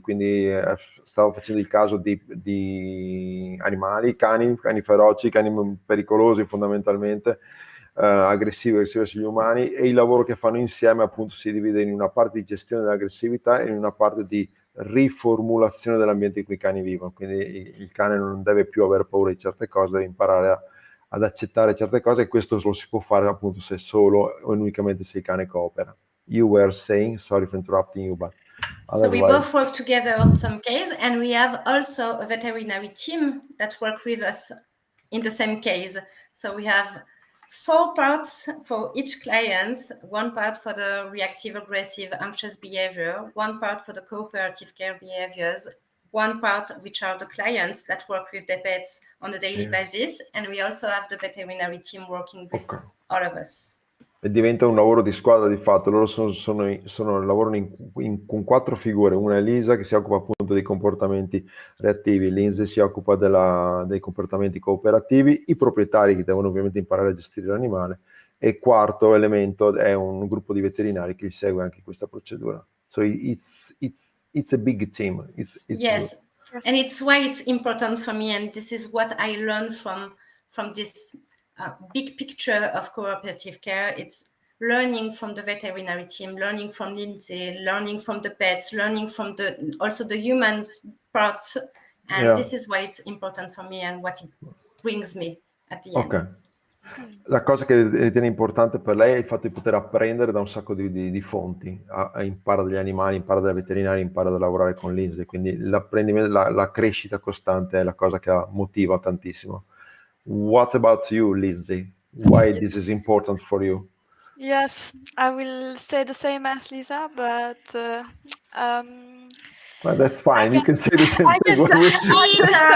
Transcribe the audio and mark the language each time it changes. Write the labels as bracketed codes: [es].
[it] Quindi stavo facendo il caso di animali, cani feroci, cani pericolosi fondamentalmente, aggressivi sugli umani, e il lavoro che fanno insieme appunto si divide in una parte di gestione dell'aggressività e in una parte di riformulazione dell'ambiente in cui i cani vivono. Quindi il cane non deve più avere paura di certe cose, deve imparare ad accettare certe cose, e questo lo si può fare appunto se solo o unicamente se il cane coopera. [en] You were saying, sorry for interrupting you, but So we both work together on some case, and we have also a veterinary team that work with us in the same case. So we have 4 parts for each client, 1 part for the reactive, aggressive, anxious behavior, 1 part for the cooperative care behaviors, 1 part which are the clients that work with the pets on a daily basis, and we also have the veterinary team working with all of us. [it] E diventa un lavoro di squadra di fatto. Loro lavorano con 4 figure. Una è Lisa, che si occupa appunto dei comportamenti reattivi, Lindsay si occupa dei comportamenti cooperativi, i proprietari che devono ovviamente imparare a gestire l'animale, e quarto elemento è un gruppo di veterinari che segue anche questa procedura. [en] So it's a big team. Yes, and it's why it's important for me, and this is what I learned from this big picture of cooperative care. It's learning from the veterinary team, learning from Lindsay, learning from the pets, learning from also the humans parts, and this is why it's important for me and what it brings me at the end. [it] La cosa che ritiene importante per lei è il fatto di poter apprendere da un sacco di fonti. Impara dagli animali, impara dai veterinari, impara da lavorare con Lindsay, quindi l'apprendimento, la crescita costante è la cosa che motiva tantissimo. [en] What about you, Lindsay? Why this is important for you? Yes, I will say the same as Lisa, but well, that's fine. You can say the same thing.